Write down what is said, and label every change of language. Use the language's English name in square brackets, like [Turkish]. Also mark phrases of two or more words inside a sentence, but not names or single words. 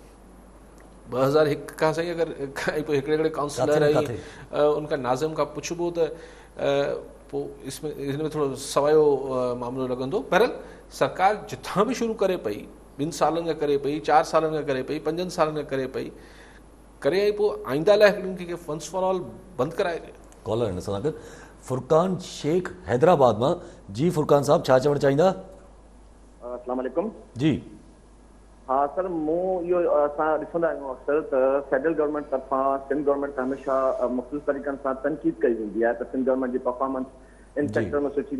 [Sindhi] 2001 खां साईं अगरि पोइ हिकिड़े काउंसलर ऐं उनखां नाज़िम खां पुछिबो त पोइ हिन में थोरो सवायो मामिलो लॻंदो बहरहाल सरकार जिथां बि शुरू करे पई 2 सालनि खां करे पई 4 सालनि खां करे पई 5 सालनि खां करे पई करे आई पोइ आईंदा लाइ हिननि खे [English] once for all [Sindhi] बंदि कराए ॾे कॉलर हिन सां गॾु फुरकान शेख हैदराबाद मां जी फुरकान साहब छा चवणु चाहींदा [Arabic] السلام عليكم [Sindhi] जी हा सर मूं इहो असां ॾिसंदा आहियूं अक्सर त [English] federal government [Sindhi] तरफ़ां सिंध गवर्नमेंट हमेशह मुख़्तलिफ़ तरीक़नि सां तनक़ीद कई वेंदी आहे त सिंध गवर्नमेंट जी [English] performance in sector [Sindhi] में सुठी